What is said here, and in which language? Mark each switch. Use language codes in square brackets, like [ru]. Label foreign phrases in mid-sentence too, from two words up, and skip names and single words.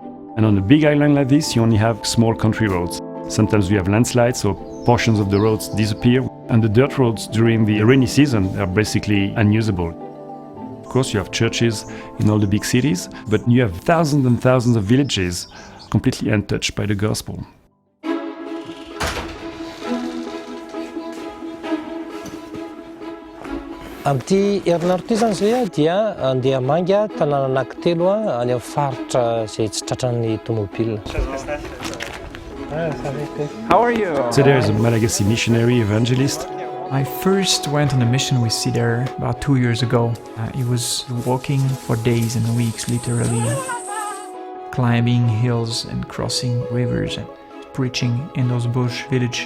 [en] And on a big island like this, you only have small country roads. Sometimes we have landslides, so portions of the roads disappear. And the dirt roads during the rainy season are basically unusable. Of course, you have churches in all the big cities, but you have thousands and thousands of villages completely untouched by the gospel. [mg] Amin'ity herinandro ity zany zay dia andeha hamangy tanàna anankitelo any amin'ny faritra izay tsy tratran'ny tomobila. [en] How are you? Cedar is a Malagasy missionary evangelist. I first went on a mission with Cedar about 2 years ago. He was walking for days and weeks, literally, climbing hills and crossing rivers and preaching in those bush villages.